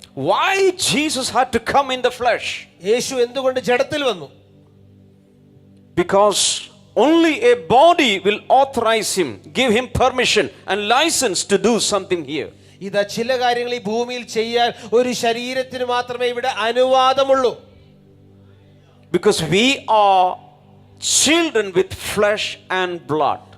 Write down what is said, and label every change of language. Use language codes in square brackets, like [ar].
[en] Why Jesus had to come in the flesh? [ml] യേശു എന്തുകൊണ്ട് ജഡത്തിൽ വന്നു? [en] Because only a body will authorize him, give him permission and license to do something here. [ml] ഇതാ, ചില കാര്യങ്ങൾ ഈ ഭൂമിയിൽ ചെയ്യാൻ ഒരു ശരീരത്തിന് മാത്രമേ ഇവിടെ അനുവാദമുള്ളൂ. [en] Because we are children with flesh and blood.